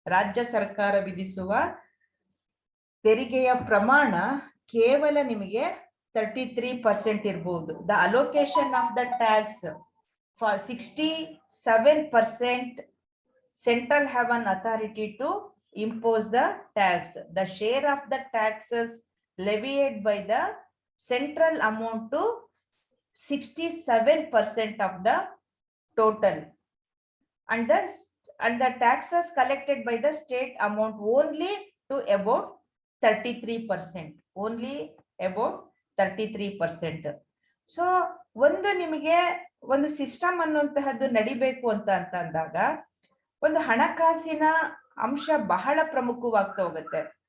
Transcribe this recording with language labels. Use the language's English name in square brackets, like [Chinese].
[Kannada] ರಾಜ್ಯ ಸರ್ಕಾರ ವಿಧಿಸುವ ತೆರಿಗೆಯ ಪ್ರಮಾಣ ಕೇವಲ ನಿಮಗೆ 33% ಇರ್ಬೋದು. [English] The allocation of the tax for 67%, central have an authority to impose the tax. The share of the taxes levied by the central amount to 67% of the total, and the taxes collected by the state amount only to about 33%, only about 33%. [Kannada] So ಒಂದು ನಿಮಗೆ ಒಂದು system ಅನ್ನುವಂತಹದ್ದು ನಡಿಬೇಕು ಅಂತ ಅಂದಾಗ ಒಂದು ಹಣಕಾಸಿನ ಅಂಶ ಬಹಳ ಪ್ರಮುಖವಾಗ್ತಾ ಹೋಗುತ್ತೆ.